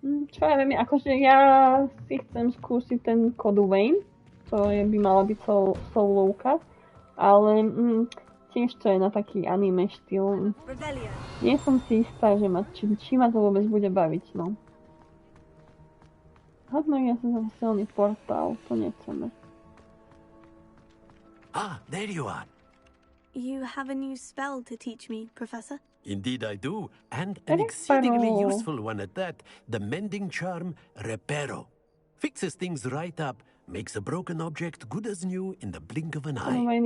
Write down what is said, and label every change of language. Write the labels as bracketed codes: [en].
[sk] Čo ja viem, akože ja si chcem skúsiť ten Code Vein, to by mala byť soulovka, ale tiež to je na taký anime štýl. Nie som si istá, že či ma to vôbec bude baviť, no. Hodno ja som zase silný portál, to nechceme. [en] Ah, there you are. You have a new spell to teach me, Professor? Indeed I do, and an exceedingly useful one at that. The mending charm, Reparo. Fixes things right up, makes a broken object good as new in the blink of an eye.